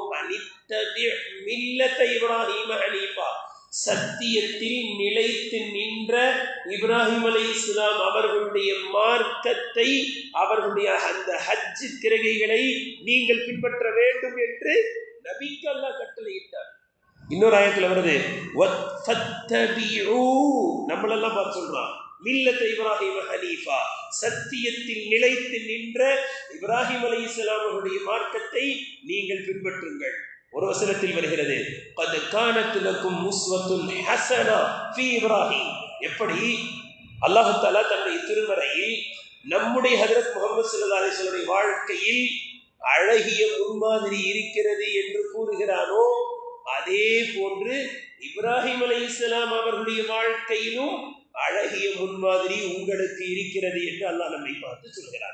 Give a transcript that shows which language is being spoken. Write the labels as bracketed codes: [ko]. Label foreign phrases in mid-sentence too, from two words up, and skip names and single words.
[ar] أن اتبع ملة إبراهيم حنيفا, [ta] சத்தியத்தில் நிலைத்து நின்ற இப்ராஹிம் அலைஹிஸ்ஸலாம் அவர்களுடைய மார்க்கத்தை, அவர்களுடைய அந்த ஹஜ் கிரகைகளை நீங்கள் பின்பற்ற வேண்டும் என்று நபிக்கு அல்லாஹ் கட்டளையிட்டார். இன்னொரு ஆயத்துல வருது, நம்மளெல்லாம் பார்த்து சொல்றான், [ar] ملة إبراهيم حنيفا, [ta] சத்தியத்தில் நிலைத்து நின்ற இப்ராஹிம் அலைஹிஸ்ஸலாம் அவர்களுடைய மார்க்கத்தை நீங்கள் பின்பற்றுங்கள். ஒரு வசனத்தில் வருகிறது, [ar] قد كانت لكم أسوة حسنة في إبراهيم. [ta] எப்படி அல்லாஹ் தஆலா தன்னுடைய திருமறையில் நம்முடைய ஹஜ்ரத் முஹம்மது [ar] صلى الله عليه وسلم [ta] வாழ்க்கையில் அழகிய முன்மாதிரி இருக்கிறது என்று கூறுகிறானோ, அதே போன்று இப்ராஹிம் அலைஹிஸ்ஸலாம் அவர்களுடைய வாழ்க்கையிலும் அழகிய முன்மாதிரி உங்களுக்கு இருக்கிறது என்று அல்லாஹ் நம்மை பார்த்து சொல்கிறார்.